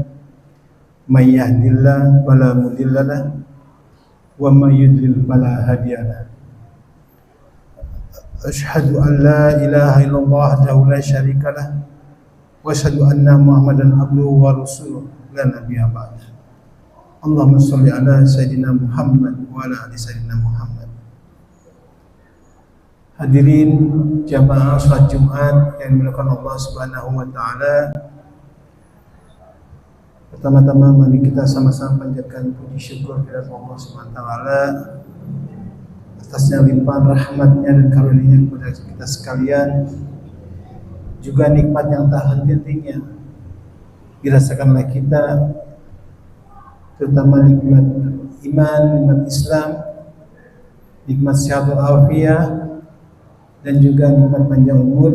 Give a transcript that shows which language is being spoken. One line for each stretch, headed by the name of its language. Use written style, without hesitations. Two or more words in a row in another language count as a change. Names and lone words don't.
Arabic: من يهده الله فلا مضل له ومن يضلل فلا هادي له. أشهد أن لا إله إلا الله وحده لا شريك له وأشهد أن محمدا عبده ورسوله لا نبي بعد. اللهم صل على سيدنا محمد وعلى آل سيدنا محمد.
Indonesian: Hadirin jamaah salat Jumat yang dimuliakan Allah
Arabic: سبحانه وتعالى.
Indonesian: Pertama-tama mari kita sama-sama panjatkan puji syukur kepada Allah
Arabic: سبحانه وتعالى
Indonesian: atasnya limpahan rahmatnya dan karunia kepada kita sekalian, juga nikmat yang tak henti-hentinya dirasakan oleh kita, terutama nikmat iman, nikmat Islam, nikmat sehat walafiat, dan juga nikmat panjang umur.